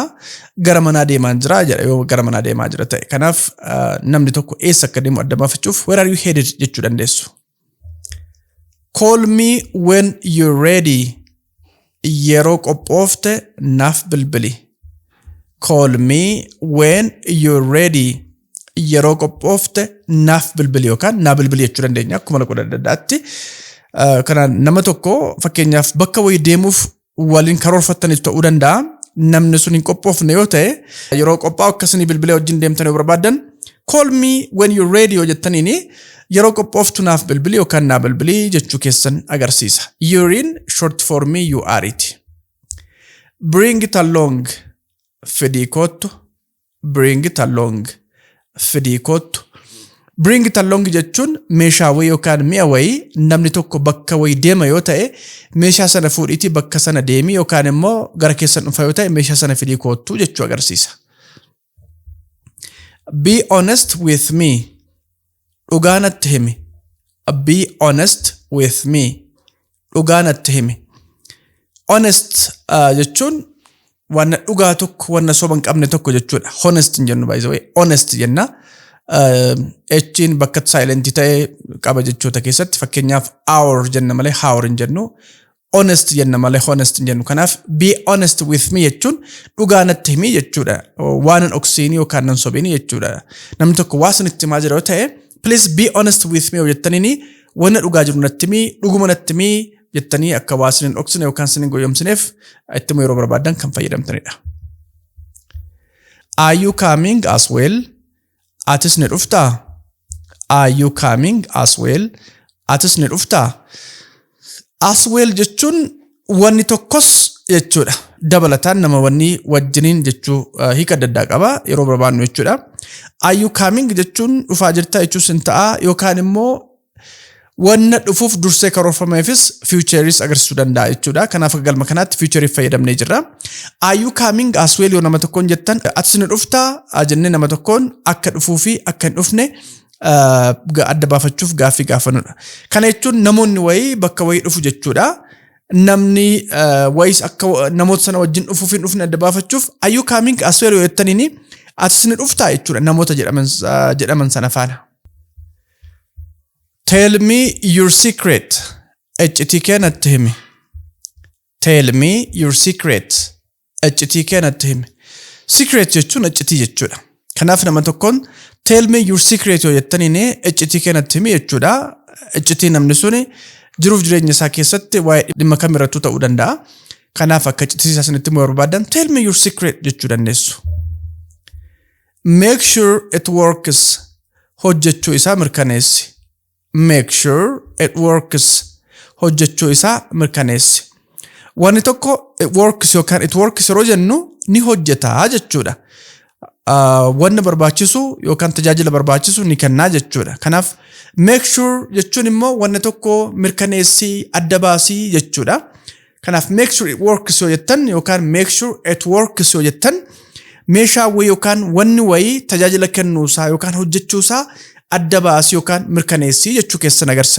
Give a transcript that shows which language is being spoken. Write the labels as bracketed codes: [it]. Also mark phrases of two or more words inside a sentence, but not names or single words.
[om] Gara manaa deemaa jira jedha yoo gara manaa deemaa jira ta'e. Kanaaf namni tokko eessa akka deemu adda baafachuuf [en] where are you headed [om] jechuu dandeessu. [en] Call me when you're ready. [om] Yeroo qophoofte naaf bilbili. [en] Call me when you're ready. [om] Yeroo qophoofte naaf bilbili yookaan naa bilbili jechuu dandeenya akkuma lakkoo adda addaatti. Kana nama tokko fakkeenyaaf bakka wayii deemuuf waliin karoorfattanis ta'uu danda'a. Namni sun hin qophoofne yoo ta'e yeroo qophaa'u akkasii bilbilee wajjin deemtan yoo barbaadan [en] call me when you're ready [om] yoo jettaniini yeroo qophooftu naaf bilbili yookaan naa bilbili jechuu keessan agarsiisa. [en] You're in short for me you are it. Bring it along. [om] Fidii kottu. [en] Bring it along. [om] Fidii kottu. [en] Bring it along [om] jechuun meeshaa wayii yookaan mi'a wayii namni tokko bakka wayii deema yoo ta'e meeshaa sana fuudhiitii bakka sana deemi yookaan immoo gara keessan dhufa yoo ta'e meeshaa sana fidii kottu jechuu agarsiisa. [en] Be honest with me. [om] Dhugaa natti himi. [en] Be honest with me. [om] Dhugaa natti himi. Honest jechuun wanna dhugaa tokko wanna soba hin qabne tokko jechuudha. Honest jennu [en] by the way. [om] Honest jenna. Echiin bakka silent ta'e qaba jechoota keessatti fakkeenyaaf hour jenna malee hour hin jennu. Honest jenna malee honest hin jennu. Kanaaf [en] be honest with me [om] jechuun dhugaa natti himi jechuudha. Waan hin dhoksiinii yookaan hin sobiinii jechuudha. Namni tokko waa sinitti himaa jira yoo ta'e [en] please be honest with me [om] yoo jettaniini wanna dhugaa jiru natti himi dhuguma natti himi jettanii akka waa sin hin dhoksine yookaan sin hin goyyomsineef itti yeroo barbaadan kan fayyadamtanidha. [en] Are you coming as well? [om] Atis ni dhuftaa? [en] Are you coming as well? [om] Atis ni dhuftaa? [en] As well [om] jechuun wanni tokkos jechuudha. Dabalataan nama wanni wajjiniin jechuu hiika adda addaa qaba yeroo barbaadnu jechuudha. [en] Are you coming [om] jechuun dhufaa jirtaa jechuus hin ta'a yookaan immoo wanna dhufuuf dursee karoorfameefis futureis agarsiisuu danda'a jechuudha. Kanaaf galma kanaatti futureif fayyadamnee jirra. [en] Are you coming as well [om] yoo nama tokkoon jettan atis ni dhuftaa jennee nama tokkoon akka dhufuu fi akka hin dhufne adda baafachuuf gaaffii gaafannudha. Kana jechuun namoonni wayii bakka wayii dhufu jechuudha. Namni wayiis akka namoota sana wajjin dhufuuf hin dhufne adda baafachuuf [en] are you coming as well [om] yoo jettaniini atis ni dhuftaa jechuudha namoota jedhaman sana faana. [en] Tell me your secret. [om] iccitii kee natti himi. [en] Tell me your secret. [om] Iccitii kee natti himi. Secret jechuun iccitii jechuudha. Kanaaf nama tokkoon [en] tell me your secret [om] yoo jettaniin iccitii kee natti himi jechuudha. Iccitii namni suni jiruuf jireenya isaa keessatti waa'ee dhimma kamirrattuu ta'uu danda'a. Kanaaf akka iccitii isaa sanitti immoo barbaadan [en] tell me your secret [om] jechuu dandeessu. [en] Make sure it works. [om] Hojjechuu isaa mirkaneessi. [en] Make sure it works. [om] Hojjechuu isaa mirkaneessi. Wanni tokko [en] it works [om] yookaan [en] it works [om] yeroo jennu ni hojjetaa jechuudha. Wanna barbaachisu yookaan tajaajila barbaachisu ni kennaa jechuudha. Kanaaf [en] make sure [om] jechuun immoo wanna tokko mirkaneessii adda baasii jechuudha. Kanaaf [en] make sure it works [om] yoo jettan yookaan [en] make sure it works [om] yoo jettan meeshaa wayii yookaan wanni wayii tajaajila kennuusaa yookaan hojjechuusaa adda baasii yookaan mirkaneessii jechuu keessan agarsiisa.